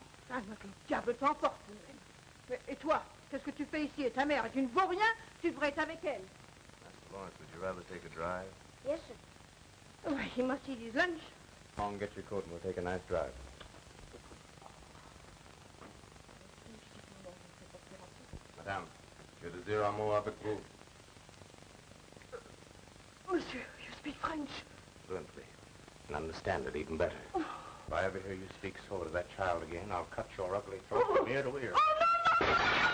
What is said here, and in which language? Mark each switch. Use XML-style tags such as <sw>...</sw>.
<fr>Ah, notre diable t'emporte, tout de même. Et toi, qu'est-ce que tu fais ici? Et ta mère, tu ne vaux rien? Tu devrais être avec elle.</fr> <en>Master Lawrence, would you rather take a drive? Yes, sir. Oh, he must eat his lunch. Go on, get your coat and we'll take a nice drive.</en> <fr>Madame, je désire un mot avec vous.</fr> <en>Monsieur, you speak French. Fluently. And understand it even better. Oh. If I ever hear you speak so to that child again, I'll cut your ugly throat from ear to ear. Oh, no, no!</en>